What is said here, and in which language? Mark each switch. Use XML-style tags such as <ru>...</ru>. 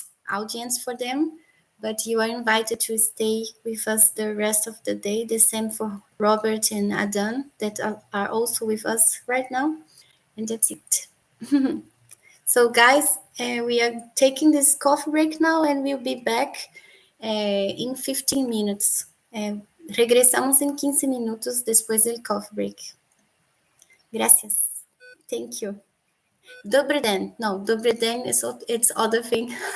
<en>audience for them, but you are invited to stay with us the rest of the day. The same for Robert and Adan that are also with us right now. And that's it. So guys, we are taking this coffee break now and we'll be back in 15 minutes.</en> <es>Regresamos en 15 minutos después del coffee break. Gracias.</es> <en>Thank you.</en> <cs>Dobry den.</cs> <en>No, dobry den is it's other thing.</en>